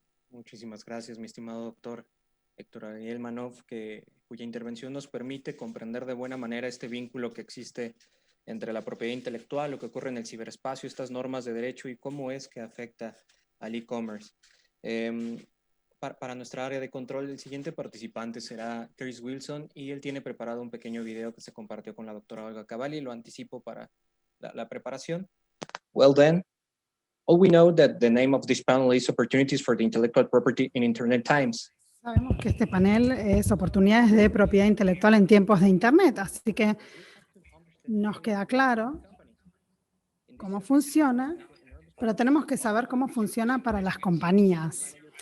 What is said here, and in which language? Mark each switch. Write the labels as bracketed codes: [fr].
[es] Muchísimas gracias, mi estimado doctor Héctor Ariel Manov, cuya intervención nos permite comprender de buena manera este vínculo que existe entre la propiedad intelectual, lo que ocurre en el ciberespacio, estas normas de derecho y cómo es que afecta al e-commerce. Para nuestra área de control, el siguiente participante será Chris Wilson y él tiene preparado un pequeño video que se compartió con la doctora Olga Cavalli. Lo anticipo para la preparación. [en] Well then, all we know that the name of this panel is Opportunities for the Intellectual Property in Internet Times. [es] Sabemos que este panel es oportunidades de propiedad intelectual en tiempos de Internet, así que nos queda claro cómo funciona, pero tenemos que saber cómo funciona para las compañías.